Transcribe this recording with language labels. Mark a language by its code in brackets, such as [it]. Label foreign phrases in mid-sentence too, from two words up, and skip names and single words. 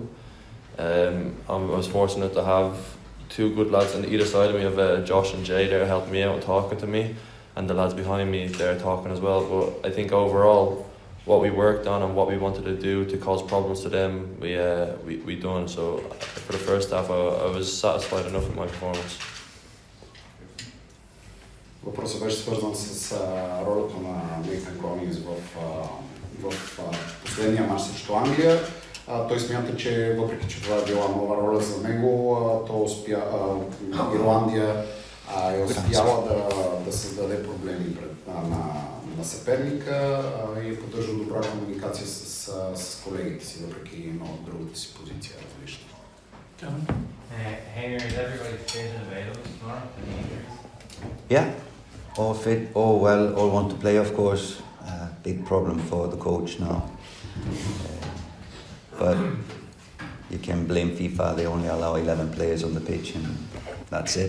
[en] I was fortunate to have two good lads on either side of me. I have Josh and Jay there helping me out and talking to me, and the lads behind me there talking as well. But I think overall, what we worked on and what we wanted to do to cause problems to them, we done. So for the first half, I was satisfied enough with my performance. [bg] Въпросът беше свързан с ролята на Nathan Collins в последния мач срещу Англия. Той смята, че въпреки че това е била нова роля за него, Ирландия е успяла да създаде проблеми на съперника и е поддържал добра комуникация с колегите си, въпреки другата си позиция различна. [en] Heimir, is everybody fit and available tomorrow? Yeah, all fit, all well, all want to play, of course. Big problem for the coach now. But you can blame FIFA, they only allow 11 players on the pitch and that's it.